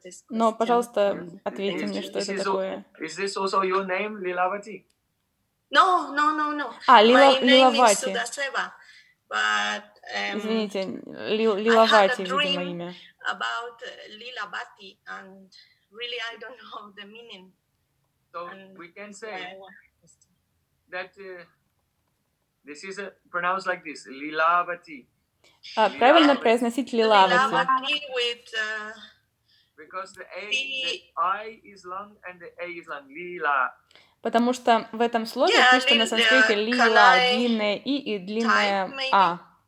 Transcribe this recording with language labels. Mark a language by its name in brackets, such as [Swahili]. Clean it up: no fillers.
[Russian] Но, пожалуйста, ответьте мне, что это такое. [English] Is this also your name, Lilavati? No. [Russian] Лилавати. [English] My name is Sudaseva. But [Russian] извините, Лилавати, видимо, имя. [English] About Lilabati, and really I don't know the meaning. So we can say that this is pronounced like this, Lilavati. [Russian] Правильно произносить Лилавати. [English] Lilavati with because the I is long and the A is long. Lila. [Russian] Потому что в этом слове пишется на санскрите лила, длинное и длинное а.